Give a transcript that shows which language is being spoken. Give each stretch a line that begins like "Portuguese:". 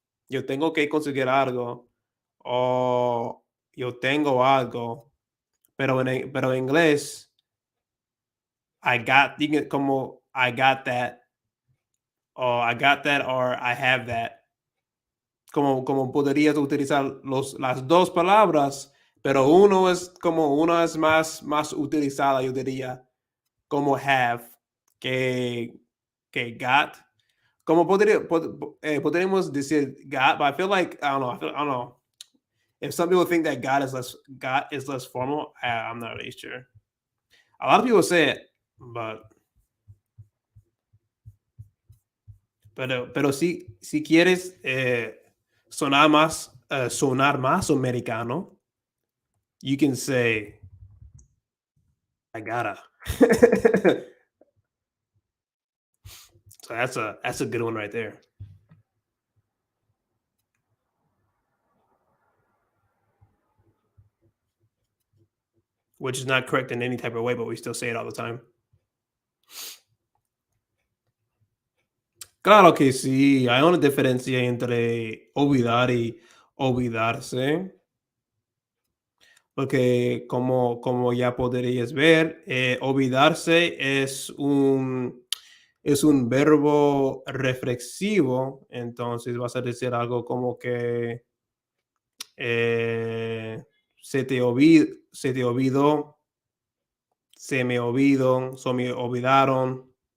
Spanish: Yo tengo que conseguir algo o yo tengo algo, pero en inglés, como
English: I got that, or I got that, or I have that.
Spanish: Como podrías utilizar las dos palabras, pero una es más utilizada, yo diría, como have que, que got. Como podríamos decir got,
English: but I feel like, I don't know. If some people think that got is less formal, I'm not really sure. A lot of people say it,
Spanish: pero si quieres sonar más americano,
English: you can say, I gotta. So that's a good one right there. Which is not correct in any type of way, but we still say it all the time.
Spanish: Claro que sí, hay una diferencia entre olvidar y olvidarse, porque como ya podrías ver, olvidarse es un verbo reflexivo, entonces vas a decir algo como que eh, se te olvidó, se me olvidó, se me olvidaron.